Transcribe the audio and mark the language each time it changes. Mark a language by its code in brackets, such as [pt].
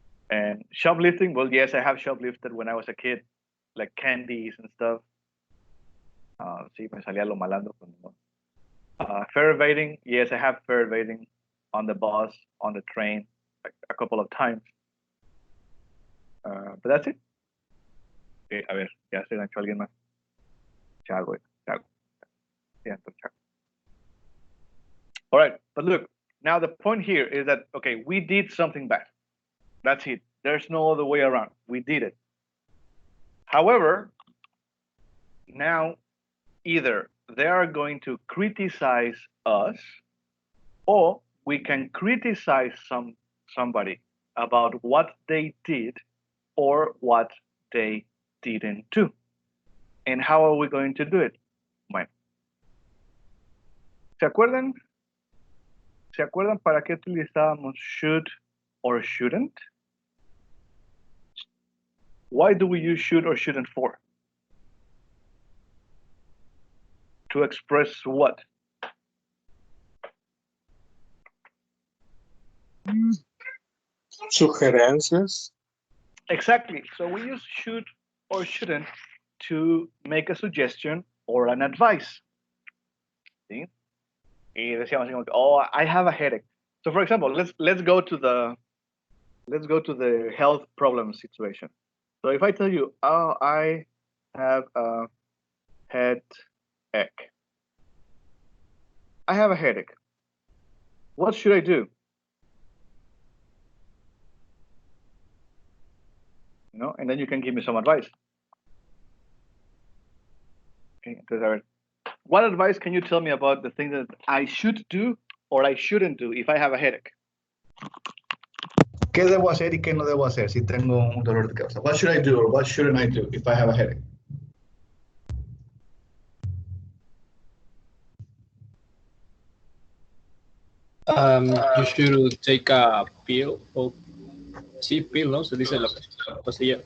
[en] And shoplifting, well, yes, I have shoplifted when I was a kid, like candies and stuff. [es] Sí, me salía lo malandro. [en] Fare evading, yes, I have fare evading on the bus, on the train, like a couple of times. But that's it. [es] Okay, a ver, ya se enganchó alguien más. [en] Chago. Yeah, Chago. All right, but look, now the point here is that, okay, we did something bad. That's it. There's no other way around. We did it. However, now either they are going to criticize us, or we can criticize somebody about what they did or what they didn't do. And how are we going to do it? [es] Bueno. ¿Se acuerdan? ¿Se acuerdan para qué utilizábamos should or shouldn't? [en] Why do we use should or shouldn't for? To express what? [es] Sugerencias. [en] Exactly. So we use should or shouldn't to make a suggestion or an advice. ¿Sí? [es] Y decíamos así como, [en] oh, I have a headache. So for example, let's go to the health problem situation. So if I tell you, oh, I have a headache. I have a headache. What should I do? You know, and then you can give me some advice. Okay, [es] entonces, a ver, [en] what advice can you tell me about the thing that I should do or I shouldn't do if I have a headache? [es] ¿Qué debo hacer y qué no debo hacer si tengo un dolor de cabeza? [en] What should I do or what shouldn't I do if I have a headache? You should take a pill. [es] O sí, [en] pill, ¿no? [es] Se dice la pastilla.